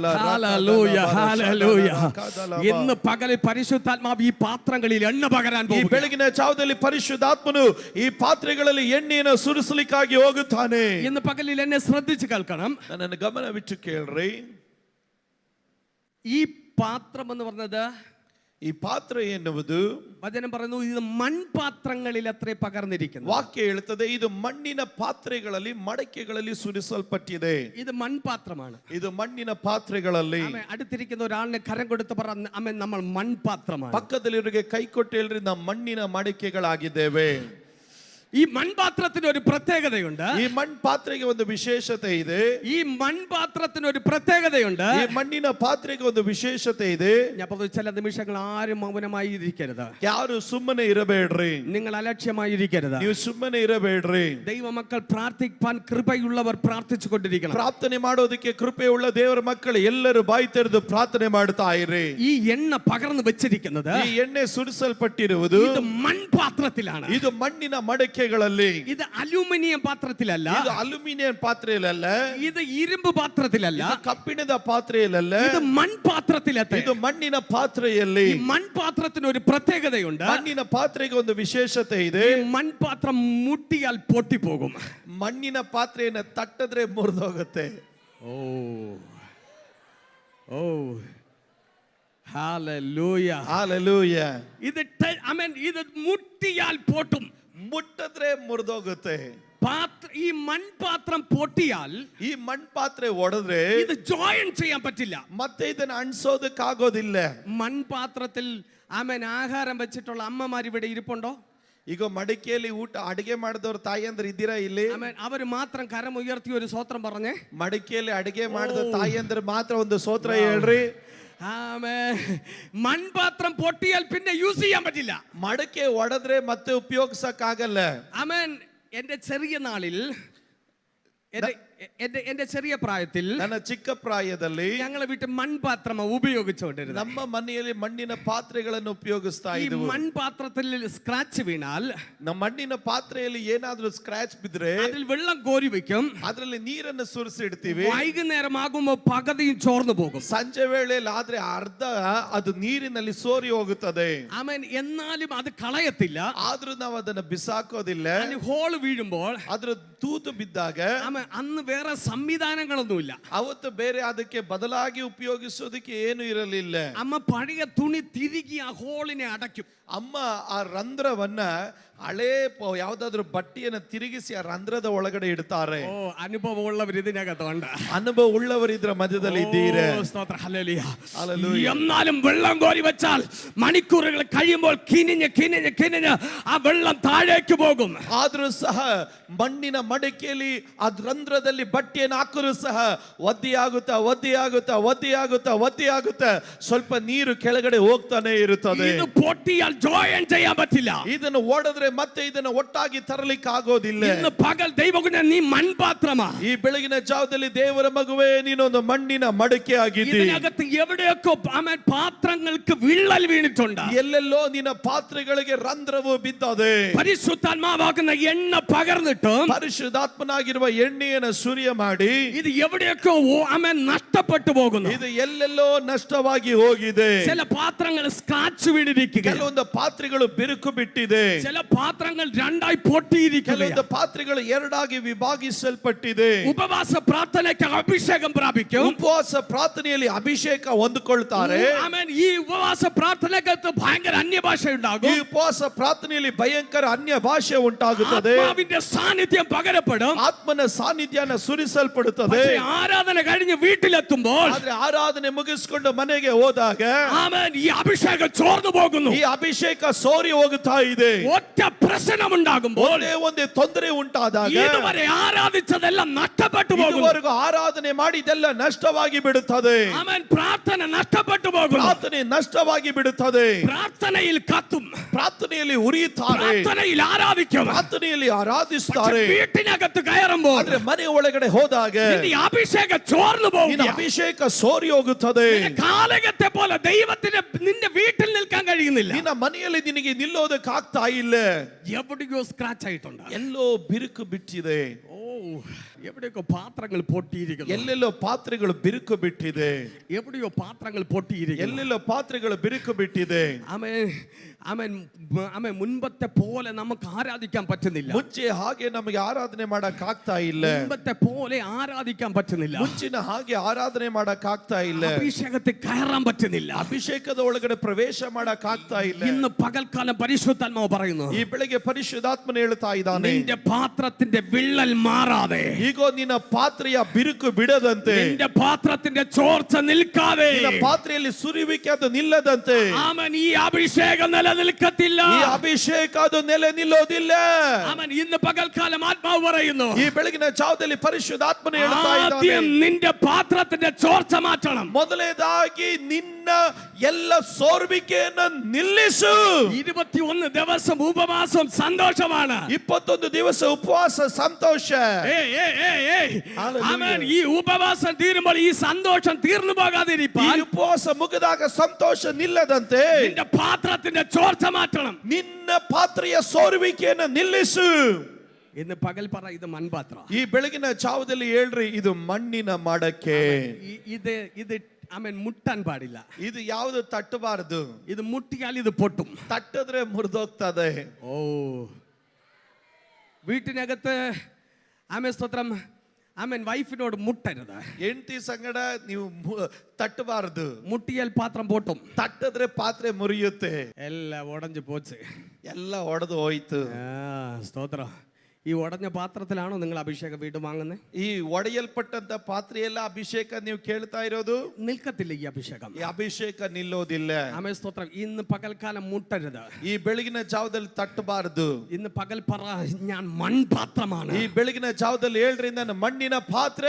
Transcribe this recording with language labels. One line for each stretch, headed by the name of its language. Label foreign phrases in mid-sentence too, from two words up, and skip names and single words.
Malayalam: ഹല്ലേലൂയ, ഹല്ലേലൂയ. ഇന്ന് പകലിൽ പരിശുദ്ധാത്മാവ് ഈ പാത്രങ്ങളിൽ എണ്ണ പകരാൻ
Kannada: ಈ
Malayalam: പോകുന്നു.
Kannada: ಬೆಳಗಿನ ಜಾವದಲ್ಲಿ ಪರಿಶುದ್ಧಾತ್ಮನು ಈ ಪಾತ್ರೆಗಳಲ್ಲಿ ಎಣ್ಣೆಯನ್ನು ಸುರಿಸಲಿಕ್ಕಾಗಿ ಹೋಗುತ್ತಾನೆ.
Malayalam: ഇന്ന് പകലിൽ എന്നെ ശ്രദ്ധിച്ചു കേൾക്കണം.
Kannada: ನನ್ನ ಗಮನವಿಟ್ಟು ಕೇಳ್ರಿ.
Malayalam: ഈ പാത്രം എന്ന് പറഞ്ഞത്
Kannada: ಈ ಪಾತ್ರೆ ಎನ್ನುವುದು
Malayalam: വചനം പറയുന്നു ഇത് മൺപാത്രങ്ങളിൽ അത്രേ പകർന്നിരിക്കുന്നു.
Kannada: ವಾಕ್ಯ ಹೇಳುತ್ತದೆ ಇದು ಮಣ್ಣಿನ ಪಾತ್ರೆಗಳಲ್ಲಿ ಮಡಕೆಗಳಲ್ಲಿ ಸುರಿಸಲ್ಪಟ್ಟಿದೆ.
Malayalam: ഇത് മൺപാത്രമാണ്.
Kannada: ಇದು ಮಣ್ಣಿನ ಪಾತ್ರೆಗಳಲ್ಲಿ.
Malayalam: ആമേൻ. അടുത്തിരിക്കുന്ന ഒരാളിനെ കരം കൊടുത്ത് പറ ആമേൻ നമ്മൾ മൺപാത്രമാണ്.
Kannada: ಪಕ್ಕದಲ್ಲಿರೋರಿಗೆ ಕೈ ಕೊಟ್ಟು ಹೇಳ್ರಿ ನಾವು ಮಣ್ಣಿನ ಮಡಕೆಗಳಾಗಿದ್ದೇವೆ.
Malayalam: ഈ മൺപാത്രത്തിന് ഒരു പ്രത്യേകതയുണ്ട്.
Kannada: ಈ ಮಣ್ಪಾತ್ರೆಗೆ ಒಂದು ವಿಶೇಷತೆ ಇದೆ.
Malayalam: ഈ മൺപാത്രത്തിന് ഒരു പ്രത്യേകതയുണ്ട്.
Kannada: ಈ ಮಣ್ಣಿನ ಪಾತ್ರೆಗೆ ಒಂದು ವಿಶೇಷತೆ ಇದೆ.
Malayalam: ഞാൻ പറഞ്ഞു ചില നിമിഷങ്ങൾ ആരും മൗനമായി ഇരിക്കരുത്.
Kannada: ಯಾರು ಸುಮ್ಮನೆ ಇರಬೇಡ್ರಿ.
Malayalam: നിങ്ങൾ അലക്ഷ്യമായി ഇരിക്കരുത്.
Kannada: ನೀವು ಸುಮ್ಮನೆ ಇರಬೇಡ್ರಿ.
Malayalam: ദൈവമക്കൾ പ്രാർത്ഥിക്കാൻ കൃപയുള്ളവർ പ്രാർത്ഥിച്ചു കൊണ്ടിരിക്കണം.
Kannada: ಪ್ರಾರ್ಥನೆ ಮಾಡೋದಕ್ಕೆ ಕೃಪೆಯುಳ್ಳ ದೇವರ ಮಕ್ಕಳು ಎಲ್ಲರೂ ಬಾಯಿ ತೆರೆದು ಪ್ರಾರ್ಥನೆ ಮಾಡ್ತಾ ಇರಿ.
Malayalam: ഈ എണ്ണ പകർന്നു വെച്ചിരിക്കുന്നത്
Kannada: ಈ ಎಣ್ಣೆ ಸುರಿಸಲ್ಪಟ್ಟಿರುವುದು
Malayalam: ഇത് മൺപാത്രത്തിലാണ്.
Kannada: ಇದು ಮಣ್ಣಿನ ಮಡಕೆಗಳಲ್ಲಿ.
Malayalam: ഇത് അലൂമിനിയം പാത്രത്തിലല്ല.
Kannada: ಇದು ಅಲ್ಯೂಮಿನಿಯಂ ಪಾತ್ರೆಯಲ್ಲ.
Malayalam: ഇത് ഇരുമ്പ് പാത്രത്തിലല്ല.
Kannada: ಇದು ಕಬ್ಬಿಣದ ಪಾತ್ರೆಯಲ್ಲ.
Malayalam: ഇത് മൺപാത്രത്തിലെത്തി.
Kannada: ಇದು ಮಣ್ಣಿನ ಪಾತ್ರೆಯಲ್ಲಿ.
Malayalam: ഈ മൺപാത്രത്തിന് ഒരു പ്രത്യേകതയുണ്ട്.
Kannada: ಮಣ್ಣಿನ ಪಾತ್ರೆಗೆ ಒಂದು ವಿಶೇಷತೆ ಇದೆ.
Malayalam: ഈ മൺപാത്രം മുട്ടിയാൽ പൊട്ടിപ്പോകും.
Kannada: ಮಣ್ಣಿನ ಪಾತ್ರೆಯನ್ನು ತಟ್ಟದ್ರೆ ಮುರಿದೋಗುತ್ತೆ.
Malayalam: ഓ ഓ ഹല്ലേലൂയ
Kannada: ಹಲ್ಲೆಲೂಯ.
Malayalam: ഇത് ആമേൻ. ഇത് മുട്ടിയാൽ പൊട്ടും.
Kannada: ಮುಟ್ಟಿದ್ರೆ ಮುರಿದೋಗುತ್ತೆ.
Malayalam: ഈ മൺപാത്രം പൊട്ടിയാൽ
Kannada: ಈ ಮಣ್ಪಾತ್ರೆ ಒಡೆದ್ರೆ
Malayalam: ഇത് ജോയിൻ ചെയ്യാൻ പറ്റില്ല.
Kannada: ಮತ್ತೆ ಇದನ್ನ ಅಣಿಸೋದಕ್ಕಾಗೋದಿಲ್ಲ.
Malayalam: മൺപാത്രത്തിൽ ആമേൻ ആഹാരം വെച്ചിട്ടുള്ള അമ്മമാർ ഇവിടെ ഇരിപ്പുണ്ടോ?
Kannada: ಈಗ ಮಡಿಕೆಯಲ್ಲಿ ಊಟ ಅಡಿಗೆ ಮಾಡಿದವ್ರ ತಾಯಿಯಂದ್ರ ಇದ್ದೀರಾ ಇಲ್ಲಿ?
Malayalam: ആമേൻ. അവർ മാത്രം കരം ഉയർത്തി ഒരു സ്വത്രം പറഞ്ഞേ.
Kannada: ಮಡಿಕೆಯಲ್ಲಿ ಅಡಿಗೆ ಮಾಡಿದ ತಾಯಿಯಂದ್ರ ಮಾತ್ರ ಒಂದು ಸ್ತೋತ್ರ ಹೇಳ್ರಿ.
Malayalam: ആമേൻ. മൺപാത്രം പൊട്ടിയാൽ പിന്നെ യൂസ് ചെയ്യാൻ പറ്റില്ല.
Kannada: ಮಡಕೆ ಒಡೆದ್ರೆ ಮತ್ತೆ ಉಪಯೋಗಿಸಕ್ಕಾಗಲ್ಲ.
Malayalam: ആമേൻ. എന്റെ ചെറിയ നാളിൽ എന്റെ ചെറിയ പ്രായത്തിൽ
Kannada: ನನ್ನ ಚಿಕ್ಕ ಪ್ರಾಯದಲ್ಲಿ
Malayalam: ഞങ്ങളെ വീട്ടിൽ മൺപാത്രം ഉപയോഗിച്ചുകൊണ്ടിരുന്നു.
Kannada: ನಮ್ಮ ಮನೆಯಲ್ಲಿ ಮಣ್ಣಿನ ಪಾತ್ರೆಗಳನ್ನು ಉಪಯೋಗಿಸ್ತಾ
Malayalam: ഈ
Kannada: ಇದ್ವು.
Malayalam: മൺപാത്രത്തിൽ സ്ക്രാച്ച് വീണാൽ
Kannada: ನಮ್ಮ ಮಣ್ಣಿನ ಪಾತ್ರೆಯಲ್ಲಿ ಏನಾದ್ರೂ ಸ್ಕ್ರಾಚ್ ಬಿದ್ರೆ
Malayalam: അതിൽ വെള്ളം കോരി വെക്കും.
Kannada: ಅದರಲ್ಲಿ ನೀರನ್ನು ಸುರಿಸಿಡ್ತೀವಿ.
Malayalam: വൈകുന്നേരം ആകുമ്പോൾ പകുതിയും ചോർന്നു പോകും.
Kannada: ಸಂಜೆ ವೇಳೆಯಲ್ಲಿ ಆದ್ರೆ ಅರ್ಧ ಅದು ನೀರಿನಲ್ಲಿ ಸೋರಿ ಹೋಗುತ್ತದೆ.
Malayalam: ആമേൻ. എന്നാലും അത് കളയത്തില്ല.
Kannada: ಆದ್ರೂ ನಾವು ಅದನ್ನ ಬಿಸಾಕೋದಿಲ್ಲ.
Malayalam: ഹോൾ വീഴുമ്പോൾ
Kannada: ಅದ್ರ ತೂತು ಬಿದ್ದಾಗ
Malayalam: ആമേൻ അന്ന് വേറെ സംവിധാനങ്ങളൊന്നുമില്ല.
Kannada: ಅವತ್ತು ಬೇರೆ ಅದಕ್ಕೆ ಬದಲಾಗಿ ಉಪಯೋಗಿಸೋದಕ್ಕೆ ಏನು ಇರಲಿಲ್ಲ.
Malayalam: അമ്മ പഴയ തുണി തിരികെ ആ ഹോളിനെ അടയ്ക്കും.
Kannada: ಅಮ್ಮ ಆ ರಂಧ್ರವನ್ನ ಹಳೇ ಯಾವ್ದಾದ್ರು ಬಟ್ಟೆಯನ್ನು ತಿರುಗಿಸಿ ಆ ರಂಧ್ರದ ಒಳಗಡೆ ಇಡ್ತಾರೆ.
Malayalam: ഓ അനുഭവമുള്ളവർ ഇതിനകത്തുണ്ട്.
Kannada: ಅನುಭವ ಉಳ್ಳವರು ಇದ್ರ ಮಧ್ಯದಲ್ಲಿ ಇದ್ದೀರಾ?
Malayalam: സ്തോത്രം. ഹല്ലേലൂയ. ഹല്ലേലൂയ. എന്നാലും വെള്ളം കോരി വെച്ചാൽ മണിക്കൂറുകൾ കഴിയുമ്പോൾ കിനിഞ്ഞ് കിനിഞ്ഞ് കിനിഞ്ഞ് ആ വെള്ളം താഴേക്ക് പോകും.
Kannada: ಆದ್ರೂ ಸಹ ಮಣ್ಣಿನ ಮಡಿಕೆಯಲ್ಲಿ ಆ ರಂಧ್ರದಲ್ಲಿ ಬಟ್ಟೆಯನ್ನು ಹಾಕರು ಸಹ ಒದ್ದೆಯಾಗುತ್ತಾ ಒದ್ದೆಯಾಗುತ್ತಾ ಒದ್ದೆಯಾಗುತ್ತಾ ಒದ್ದೆಯಾಗುತ್ತಾ ಸ್ವಲ್ಪ ನೀರು ಕೆಳಗಡೆ ಹೋಗ್ತಾನೆ ಇರುತ್ತದೆ.
Malayalam: ഇത് പൊട്ടിയാൽ ജോയിൻ ചെയ്യാൻ പറ്റില്ല.
Kannada: ಇದನ್ನು ಓಡಿದ್ರೆ ಮತ್ತೆ ಇದನ್ನು ಒಟ್ಟಾಗಿ ತರಲಿಕ್ಕೆ ಆಗೋದಿಲ್ಲ.
Malayalam: ഇന്ന് പകൽ ദൈവകുഞ്ഞ നീ മൺപാത്രമാ.
Kannada: ಈ ಬೆಳಗಿನ ಜಾವದಲ್ಲಿ ದೇವರ ಮಗುವೇ ನೀನೊಂದು ಮಣ್ಣಿನ ಮಡಕೆ ಆಗಿದ್ದೀ.
Malayalam: ഇതിനകത്ത് എവിടെയൊക്കെ ആമേൻ പാത്രങ്ങൾക്ക് വിള്ളൽ വീണിട്ടുണ്ട്.
Kannada: ಎಲ್ಲೆಲ್ಲೋ ನಿನ್ನ ಪಾತ್ರೆಗಳಿಗೆ ರಂಧ್ರವು ಬಿದ್ದದೆ.
Malayalam: പരിശുദ്ധാത്മാവാകുന്ന എണ്ണ പകർന്നിട്ട്
Kannada: ಪರಿಶುದ್ಧಾತ್ಮನಾಗಿರುವ ಎಣ್ಣೆಯನ್ನು ಸುರಿಯ ಮಾಡಿ
Malayalam: ഇത് എവിടെയൊക്കെ ആമേൻ നഷ്ടപ്പെട്ടു പോകുന്നു.
Kannada: ಇದು ಎಲ್ಲೆಲ್ಲೋ ನಷ್ಟವಾಗಿ ಹೋಗಿದೆ.
Malayalam: ചില പാത്രങ്ങൾ സ്ക്രാച്ച് വീണിരിക്കുക.
Kannada: ಕೆಲವೊಂದು ಪಾತ್ರೆಗಳು ಬಿರುಕು ಬಿಟ್ಟಿದೆ.
Malayalam: ചില പാത്രങ്ങൾ രണ്ടായി പൊട്ടിയിരിക്കുക.
Kannada: ಕೆಲವೊಂದು ಪಾತ್ರೆಗಳು ಎರಡಾಗಿ ವಿಭಾಗಿಸಲ್ಪಟ್ಟಿದೆ.
Malayalam: ഉപവാസ പ്രാർത്ഥനയ്ക്ക് അഭിഷേകം പ്രാപിക്കും.
Kannada: ಉಪವಾಸ ಪ್ರಾರ್ಥನೆಯಲ್ಲಿ ಅಭಿಷೇಕ ಹೊಂದಿಕೊಳ್ತಾರೆ.
Malayalam: ആമേൻ. ഈ ഉപവാസ പ്രാർത്ഥനയ്ക്കകത്ത് ഭയങ്കര അന്യഭാഷ
Kannada: ಈ
Malayalam: ഉണ്ടാകും.
Kannada: ಉಪವಾಸ ಪ್ರಾರ್ಥನೆಯಲ್ಲಿ ಭಯಂಕರ ಅನ್ಯ ಭಾಷೆ ಉಂಟಾಗುತ್ತದೆ.
Malayalam: ആത്മാവിന്റെ സാന്നിധ്യം പകരപ്പെടും.
Kannada: ಆತ್ಮನ ಸಾನ್ನಿಧ್ಯನ ಸುರಿಸಲ್ಪಡುತ್ತದೆ.
Malayalam: പക്ഷേ ആരാധന കഴിഞ്ഞ് വീട്ടിലെത്തുമ്പോൾ
Kannada: ಆದ್ರೆ ಆರಾಧನೆ ಮುಗಿಸಿಕೊಂಡು ಮನೆಗೆ ಹೋದಾಗ
Malayalam: ആമേൻ ഈ അഭിഷേകം ചോർന്നു പോകുന്നു.
Kannada: ಈ ಅಭಿಷೇಕ ಸೋರಿ ಹೋಗುತ್ತಾ ಇದೆ.
Malayalam: ഒറ്റ പ്രശ്നമുണ്ടാകുമ്പോൾ
Kannada: ಒಂದೇ ತೊಂದರೆ ಉಂಟಾದಾಗ
Malayalam: ഇതുവരെ ആരാധിച്ചതെല്ലാം നഷ്ടപ്പെട്ടു പോകുന്നു.
Kannada: ಇದುವರೆಗೂ ಆರಾಧನೆ ಮಾಡಿದೆಲ್ಲ ನಷ್ಟವಾಗಿ ಬಿಡುತ್ತದೆ.
Malayalam: ആമേൻ. പ്രാർത്ഥന നഷ്ടപ്പെട്ടു പോകുന്നു.
Kannada: ಪ್ರಾರ್ಥನೆ ನಷ್ಟವಾಗಿ ಬಿಡುತ್ತದೆ.
Malayalam: പ്രാർത്ഥനയിൽ കത്തും.
Kannada: ಪ್ರಾರ್ಥನೆಯಲ್ಲಿ ಉರಿಯುತ್ತಾರೆ.
Malayalam: പ്രാർത്ഥനയിൽ ആരാധിക്കും.
Kannada: ಪ್ರಾರ್ಥನೆಯಲ್ಲಿ
Malayalam: പക്ഷേ
Kannada: ಆರಾಧಿಸುತ್ತಾರೆ.
Malayalam: വീട്ടിനകത്ത് കയറുമ്പോൾ
Kannada: ಆದ್ರೆ ಮನೆ ಒಳಗಡೆ ಹೋದಾಗ
Malayalam: നിന്റെ അഭിഷേകം ചോർന്നു പോകും.
Kannada: ನಿನ್ನ ಅಭಿಷೇಕ ಸೋರಿ ಹೋಗುತ್ತದೆ.
Malayalam: കാലഘട്ടത്തെ പോലെ ദൈവത്തിന് നിന്റെ വീട്ടിൽ നിൽക്കാൻ കഴിയുന്നില്ല.
Kannada: ನಿನ್ನ ಮನೆಯಲ್ಲಿ ನಿನಗೆ ನಿಲ್ಲೋದಕ್ಕಾಗ್ತಾ ಇಲ್ಲ.
Malayalam: എവിടെയോ സ്ക്രാച്ച് ആയിട്ടുണ്ട്.
Kannada: ಎಲ್ಲೋ ಬಿರುಕು ಬಿಟ್ಟಿದೆ.
Malayalam: ഓ എവിടെയൊക്കെ പാത്രങ്ങൾ പൊട്ടിയിരിക്കുന്നു,
Kannada: ಎಲ್ಲೆಲ್ಲೋ ಪಾತ್ರೆಗಳು ಬಿರುಕು ಬಿಟ್ಟಿದೆ,
Malayalam: എവിടെയോ പാത്രങ്ങൾ പൊട്ടിയിരിക്കുന്നു.
Kannada: ಎಲ್ಲೆಲ್ಲೋ ಪಾತ್ರೆಗಳು ಬಿರುಕು ಬಿಟ್ಟಿದೆ.
Malayalam: ആമേൻ ആമേൻ ആമേൻ മുൻപത്തെ പോലെ നമുക്ക് ആരാധിക്കാൻ പറ്റുന്നില്ല.
Kannada: ಮುಂಚೆ ಹಾಗೆ ನಮಗೆ ಆರಾಧನೆ ಮಾಡಕ್ ಆಗ್ತಾ ಇಲ್ಲ.
Malayalam: മുൻപത്തെ പോലെ ആരാധിക്കാൻ പറ്റുന്നില്ല.
Kannada: ಮುಂಚಿನ ಹಾಗೆ ಆರಾಧನೆ ಮಾಡಕ್ ಆಗ್ತಾ ಇಲ್ಲ.
Malayalam: അഭിഷേകത്തിൽ കയറാൻ പറ്റുന്നില്ല.
Kannada: ಅಭಿಷೇಕದ ಒಳಗಡೆ ಪ್ರವೇಶ ಮಾಡಕ್ ಆಗ್ತಾ ಇಲ್ಲ.
Malayalam: ഇന്ന് പകൽക്കാലം പരിശുദ്ധാത്മാവ് പറയുന്നു,
Kannada: ಈ ಬೆಳಿಗ್ಗೆ ಪರಿಶುದ್ಧಾತ್ಮನ ಹೇಳ್ತಾ ಇದ್ದಾನೆ,
Malayalam: നിന്റെ പാത്രത്തിന്റെ വിള്ളൽ മാറാതെ,
Kannada: ಈಗೋ ನಿನ್ನ ಪಾತ್ರೆಯ ಬಿರುಕು ಬಿಡದಂತೆ,
Malayalam: നിന്റെ പാത്രത്തിന്റെ ചോർച്ച നിൽക്കാതെ,
Kannada: ನಿನ್ನ ಪಾತ್ರೆಯಲ್ಲಿ ಸುರಿಯುವಿಕೆ ಅದು ನಿಲ್ಲದಂತೆ,
Malayalam: ആമേൻ ഈ അഭിഷേകം നിലനിൽക്കത്തില്ല.
Kannada: ಈ ಅಭಿಷೇಕ ಅದು ನೆಲೆ ನಿಲ್ಲೋದಿಲ್ಲ.
Malayalam: ആമേൻ ഇന്ന് പകൽക്കാലം ആത്മാവ് പറയുന്നു,
Kannada: ಈ ಬೆಳಗಿನ ಜಾವದಲ್ಲಿ ಪರಿಶುದ್ಧಾತ್ಮನ ಹೇಳ್ತಾ
Malayalam: ആദ്യം
Kannada: ಇದ್ದಾನೆ,
Malayalam: നിന്റെ പാത്രത്തിന്റെ ചോർച്ച മാറ്റണം.
Kannada: ಮೊದಲನೇದಾಗಿ ನಿನ್ನ ಎಲ್ಲ ಸೋರುವಿಕೆಯನ್ನು ನಿಲ್ಲಿಸು.
Malayalam: 21 ദിവസം ഉപവാസം സന്തോഷമാണ്.
Kannada: 21 ದಿವಸ ಉಪವಾಸ ಸಂತೋಷ.
Malayalam: ആമേൻ ഈ ഉപവാസം തീരുമ്പോൾ ഈ സന്തോഷം തീർന്നു
Kannada: ಈ
Malayalam: പോകാതിരിക്കാൻ
Kannada: ಉಪವಾಸ ಮುಗಿದಾಗ ಸಂತೋಷ ನಿಲ್ಲದಂತೆ
Malayalam: നിന്റെ പാത്രത്തിന്റെ ചോർച്ച മാറ്റണം.
Kannada: ನಿನ್ನ ಪಾತ್ರೆಯ ಸೋರುವಿಕೆಯನ್ನು ನಿಲ್ಲಿಸು.
Malayalam: ഇന്ന് പകൽ പറ, ഇത് മൺപാത്ര.
Kannada: ಈ ಬೆಳಗಿನ ಜಾವದಲ್ಲಿ ಹೇಳ್ರಿ, ಇದು ಮಣ್ಣಿನ ಮಡಕೆ.
Malayalam: ഇത് ആമേൻ മുട്ടാൻ പാടില്ല.
Kannada: ಇದು ಯಾವುದು ತಟ್ಟಬಾರದು.
Malayalam: ഇത് മുട്ടിയാൽ ഇത് പൊട്ടും.
Kannada: ತಟ್ಟದ್ರೆ ಮುರಿದೋಗ್ತದೆ.
Malayalam: ഓ, വീട്ടിനകത്ത് ആമേൻ സ്തോത്രം, ആമേൻ വൈഫിനോട് മുട്ടരുത്.
Kannada: ಹೆಂಡತಿ ಸಂಗಡ ನೀವು ತಟ್ಟಬಾರದು.
Malayalam: മുട്ടിയാൽ പാത്രം പൊട്ടും.
Kannada: ತಟ್ಟದ್ರೆ ಪಾತ್ರೆ ಮುರಿಯುತ್ತೆ.
Malayalam: എല്ലാം ഉടഞ്ഞു പോച്ച്.
Kannada: ಎಲ್ಲ ಒಡೆದು ಹೋಯ್ತು.
Malayalam: സ്തോത്രം. ഈ ഉടഞ്ഞ പാത്രത്തിലാണോ നിങ്ങൾ അഭിഷേകം വീണ്ടും വാങ്ങുന്നത്?
Kannada: ಈ ಒಡೆಯಲ್ಪಟ್ಟಂತ ಪಾತ್ರೆಯೆಲ್ಲ ಅಭಿಷೇಕ ನೀವು ಕೇಳ್ತಾ ಇರೋದು.
Malayalam: നിൽക്കത്തില്ല ഈ അഭിഷേകം.
Kannada: ಈ ಅಭಿಷೇಕ ನಿಲ್ಲೋದಿಲ್ಲ.
Malayalam: ആമേൻ സ്തോത്രം. ഇന്ന് പകൽക്കാലം മുട്ടരുത്.
Kannada: ಈ ಬೆಳಗಿನ ಜಾವದಲ್ಲಿ ತಟ್ಟಬಾರದು.
Malayalam: ഇന്ന് പകൽ പറ, ഞാൻ മൺപാത്രമാണ്.
Kannada: ಈ ಬೆಳಗಿನ ಜಾವದಲ್ಲಿ ಹೇಳ್ರಿ, ನಾನು ಮಣ್ಣಿನ ಪಾತ್ರೆ.